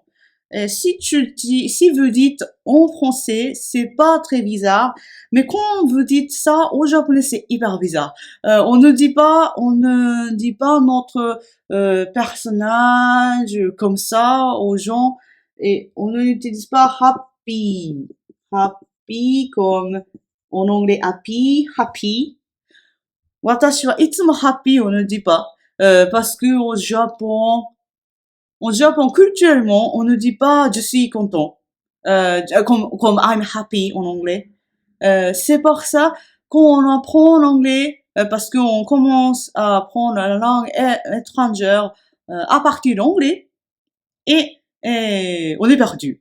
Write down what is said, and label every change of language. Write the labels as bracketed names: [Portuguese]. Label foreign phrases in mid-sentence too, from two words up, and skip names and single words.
[French] Si vous dites en français, c'est pas très bizarre, mais quand vous dites ça au japonais, c'est hyper bizarre. On ne dit pas notre personnage comme ça aux gens et on n'utilise pas [English] happy, happy [French] comme en anglais happy. [Japanese] 私はいつも [French] happy, on ne dit pas parce que au Japon, culturellement, on ne dit pas je suis content, comme [English] I'm happy [French] en anglais. C'est pour ça qu'on apprend l'anglais, parce qu'on commence à apprendre la langue étrangère à partir de l'anglais, et on est perdu.